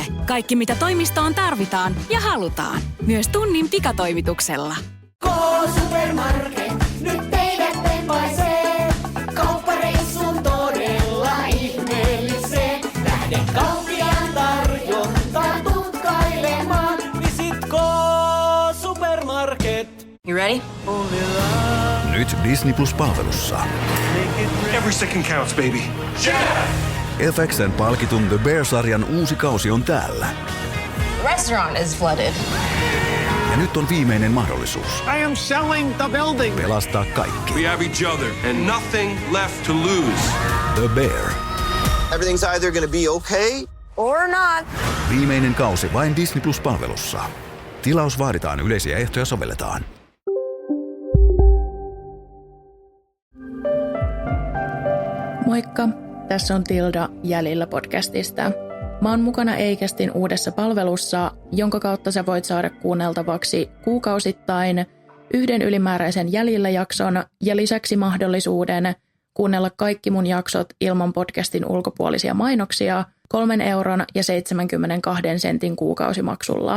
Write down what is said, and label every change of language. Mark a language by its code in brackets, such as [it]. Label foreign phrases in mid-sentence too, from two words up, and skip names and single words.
[fi] Kaikki mitä toimistoon tarvitaan ja halutaan. Myös tunnin pikatoimituksella. K-Supermarket, nyt teidät tempaisee. Kauppareissun todella ihmeellisee. Lähde kauppiaan tarjontaan tutkailemaan. [en] Visit K-Supermarket. You ready? [fi] Nyt Disney Plus-palvelussa. [en] Every second counts, baby. [fi] FX:n palkitun The Bear-sarjan uusi kausi on täällä. [en] The restaurant is flooded. [fi] Ja nyt on viimeinen mahdollisuus [en] I am selling the building. [fi] pelastaa kaikki. [en] We have each other and nothing left to lose. The Bear. Everything's either gonna be okay Or not. [fi] Viimeinen kausi vain Disney Plus-palvelussa. Tilaus vaaditaan, yleisiä ehtoja sovelletaan. Moikka! Tässä on Tilda Jäljellä podcastista. Mä oon mukana Eikästin uudessa palvelussa, jonka kautta sä voit saada kuunneltavaksi kuukausittain yhden ylimääräisen Jäljellä-jakson ja lisäksi mahdollisuuden kuunnella kaikki mun jaksot ilman podcastin ulkopuolisia mainoksia 3 euron ja 72 sentin kuukausimaksulla.